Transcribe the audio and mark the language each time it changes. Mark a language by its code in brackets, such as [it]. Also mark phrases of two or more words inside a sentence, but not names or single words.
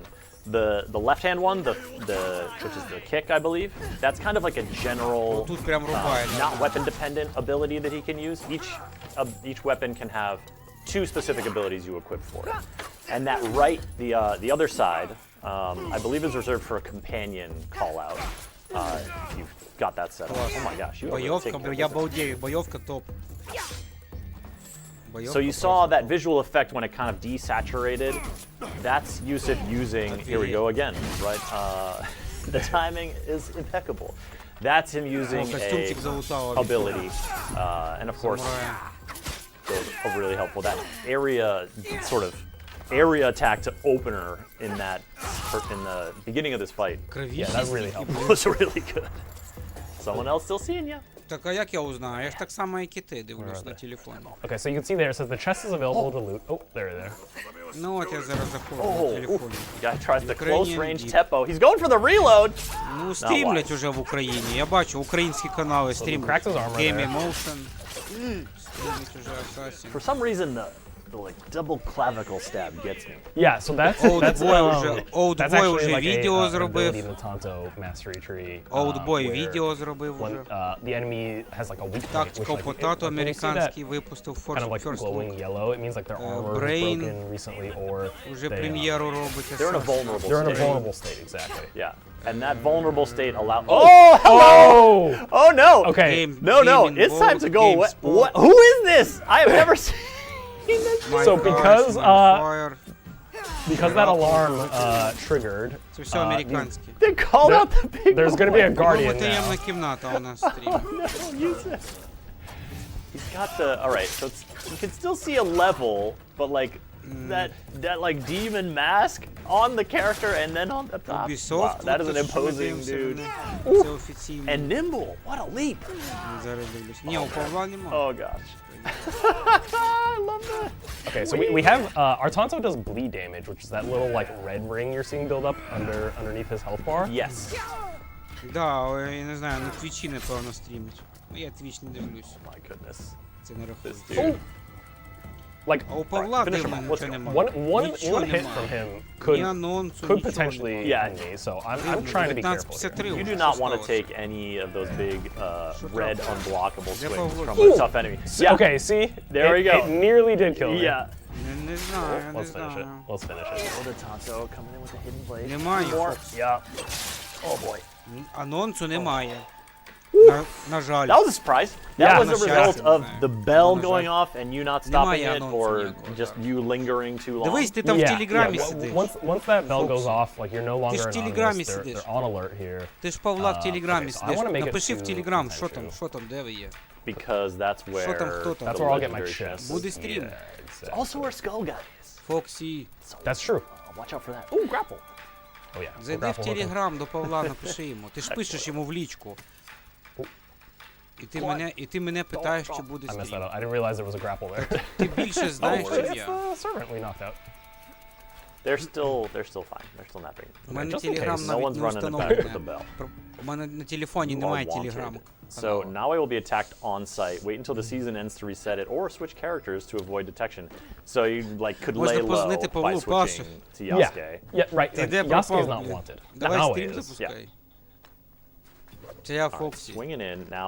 [en] The left-hand one, which is the kick, I believe, that's kind of like a general, not weapon-dependent ability that he can use. Each weapon can have 2 specific abilities you equip for it. And that right, the other side, I believe is reserved for a companion call-out. You've got that set up. Oh my gosh, you are taking [ru] Я балдею, боевка топ. [en] So you saw that visual effect when it kind of desaturated. That's Yusuf using, here we go again, right? The timing is impeccable. That's him using a ability. And of course, really helpful. That area attack to opener in the beginning of this fight. Yeah, that really helped. Was really good. someone else still seeing you. [uk] Так, а як я узнаю? Я ж так само, як і ти, дивлюсь на телефоні. [en] Okay, so you can see there it says the chest is available to loot. Oh, there. [uk] Ну от я зараз заходжу на телефоні. [en] Guy tries the close range tempo. He's going for the reload. [uk] Ну, стрімлять уже в Україні. Я бачу українські канали стрімлять. Game Emotion. Стрімлять уже Assassin. [en] For some reason, the like double clavicle stab gets me. Yeah, so that's [uk] Oldboy уже відео зробив. Oldboy відео зробив уже. [en] The enemy has like a weak point. [uk] Tactical Potato американський випустив [en] kind of like glowing yellow. It means like their armor was broken recently or [uk] уже прем'єру робить. [en] They're in a vulnerable state. They're in a vulnerable state, exactly. Yeah. And that vulnerable state allows. Oh, hello! Oh no! Okay. No, it's time to go away. What? Who is this? I have never seen. So because that alarm triggered, they called out the big. There's going to be a guardian now. [uk] Таємна кімната у нас стрім. [en] He's got the. All right, so you can still see a level, but like that like demon mask on the character and then on the top. Wow, that is an imposing dude. And nimble. What a leap! [uk] Ні, у Павла немає. [en] Oh gosh. I love that. Okay, so we have our Tonto does bleed damage, which is that little like red ring you're seeing build up underneath his health bar. Yes. [uk] Да, я не знаю, на Твічі напевно стрімить. Я Твіч не дивлюсь. [en] My goodness. [uk] Це не рахується. [en] Dude. Like, [uk] а у Павла дивно нічого немає. [en] One hit from him could potentially end me, so I'm trying to be careful. You do not want to take any of those big red unblockable swings from a tough enemy. Yeah. Okay, see? There we go. It nearly did kill me. Yeah. [uk] Не знаю, [en] Let's finish it. Let's finish it. Oh, the Tonto coming in with a hidden blade. [uk] Немає. [en] Yeah. Oh boy. [uk] Анонсу немає. На жаль. [en] That was a surprise. That was a result of the bell going off and you not stopping it, or just you lingering too long. [uk] Дивись, ти там в Телеграмі сидиш. [en] Once that bell goes off, like you're no longer anonymous. They're on alert here. [uk] Ти ж Павла в Телеграмі сидиш. Напиши в Телеграм, що там, де ви є. [en] Because that's where. [uk] Що там, хто там? [en] That's where I'll get my chest. [uk] Буде стрім. [en] It's also where Skull Guy is. Foxy. That's true. Watch out for that. Ooh, grapple. Oh yeah. [uk] Зайди в Телеграм до Павла, напиши йому. Ти ж пишеш йому в лічку. І ти мене питаєш, чи буде [en] I messed that [uk] стрім. [en] up. I didn't realize there was a grapple there. [uk] Ти більше знаєш, ніж я. [en] Servant we knocked out. They're still fine. They're still napping. [uk] У мене Телеграм [en] No [uk] навіть [en] one's [uk] не [en] running it back with the [uk] встановлений. [en] bell. [uk] У мене на телефоні немає Телеграму. [en] So now I will be attacked on site. Wait until the season ends to reset it, or switch characters to avoid detection. So you like could lay low by switching to Yasuke. Yeah, right. Yasuke is not wanted. [uk] Давай [en] Now [uk] стрім [en] it is. [uk] запускай. Це я Фоксі. [en] Swinging in now.